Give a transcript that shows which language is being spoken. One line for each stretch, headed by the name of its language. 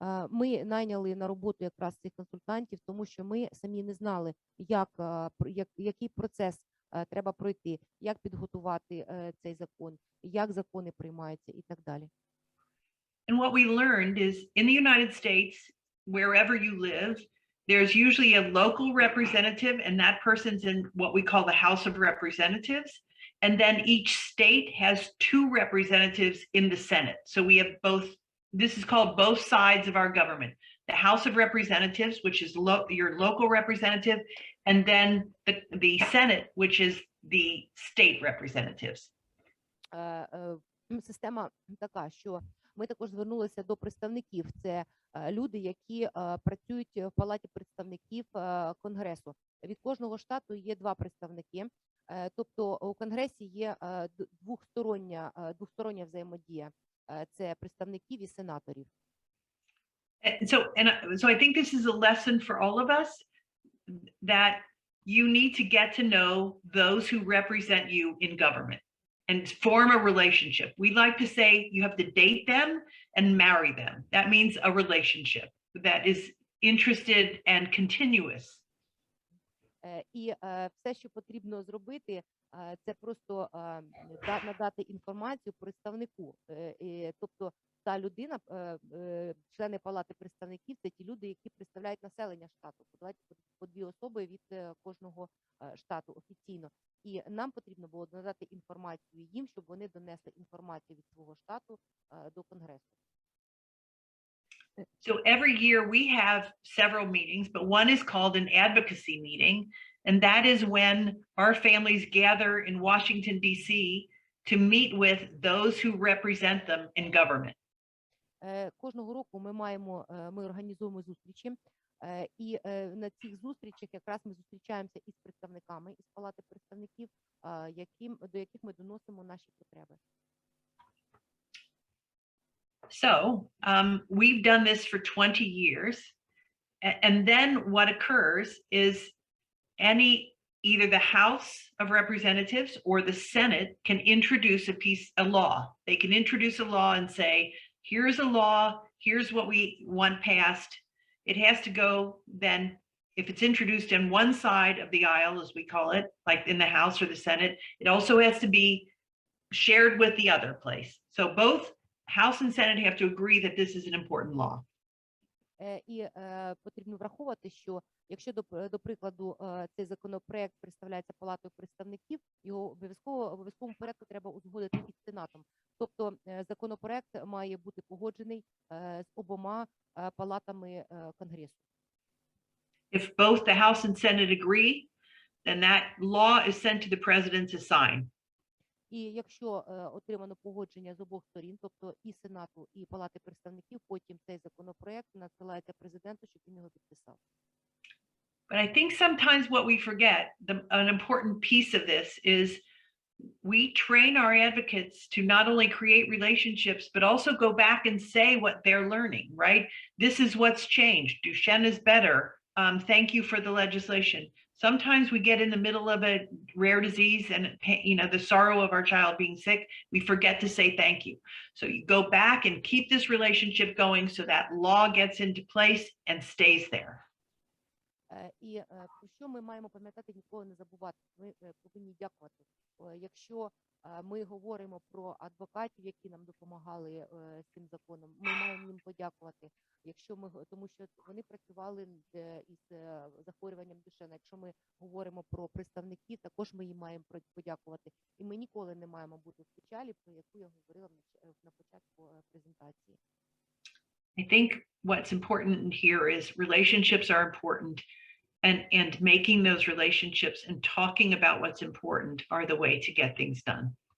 Ukrainian: Ми найняли на роботу якраз цих консультантів, тому що ми самі не знали, який процес треба пройти, як підготувати цей закон, як закони приймаються і так далі.
English: And what we learned is in the United States, wherever you live, there's usually a local representative, and that person's in what we call the House of Representatives. And then each state has 2 representatives in the Senate. So we have both, this is called both sides of our government. The House of Representatives, which is your local representative, and then the Senate, which is the state representatives.
Ukrainian: Система така, що ми також звернулися до представників. Це люди, які працюють в Палаті представників Конгресу. Від кожного штату є 2 представники. Тобто у Конгресі є двостороння взаємодія. Це представників і сенаторів.
English: So I think this is a lesson for all of us that you need to get to know those who represent you in government and form a relationship. We like to say you have to date them and marry them. That means a relationship that is interested and continuous.
Ukrainian: І все, що потрібно зробити, це просто надати інформацію представнику. Тобто та людина, члени Палати представників, це ті люди, які представляють населення штату. По 2 особи від кожного штату офіційно. І нам потрібно було надати інформацію їм, щоб вони донесли інформацію від свого штату до Конгресу.
English: So every year we have several meetings, but one is called an advocacy meeting, and that is when our families gather in Washington, D.C. to meet with those who represent them in government.
Ukrainian: Кожного року ми організуємо зустрічі, і на цих зустрічах якраз ми зустрічаємося із представниками, із Палати представників, до яких ми доносимо наші потреби.
English: So we've done this for 20 years. And then what occurs is either the House of Representatives or the Senate can introduce a law. They can introduce a law and say, here's a law, here's what we want passed. It has to go then, if it's introduced on one side of the aisle, as we call it, like in the House or the Senate, it also has to be shared with the other place. So both House and Senate have to agree that this is an important law.
Ukrainian: І потрібно враховувати, що якщо, до прикладу, цей законопроект представляється Палатою представників, його обов'язковому порядку треба узгодити із Сенатом. Тобто законопроект має бути погоджений з обома палатами Конгресу.
English: If both the House and Senate agree, then that law is sent to the president to sign.
Ukrainian: І якщо отримано погодження з обох сторін, тобто і Сенату, і Палати представників, потім цей законопроект надсилається президенту, щоб він його підписав.
English: But I think sometimes what we forget, an important piece of this is we train our advocates to not only create relationships, but also go back and say what they're learning, right? This is what's changed. Dushen is better. Thank you for the legislation. Sometimes we get in the middle of a rare disease and, the sorrow of our child being sick, we forget to say thank you. So you go back and keep this relationship going so that law gets into place and stays there.
Ukrainian: І що ми маємо пам'ятати, ніколи не забувати. Ми повинні дякувати. Якщо ми говоримо про адвокатів, які нам допомагали з цим законом, ми маємо їм подякувати. Тому що вони працювали із захворюванням Дюшенна. Якщо ми говоримо про представників, також ми їм маємо подякувати. І ми ніколи не маємо бути в печалі, про яку я говорила на початку презентації.
English: I think what's important here is relationships are important, and making those relationships and talking about what's important are the way to get things done.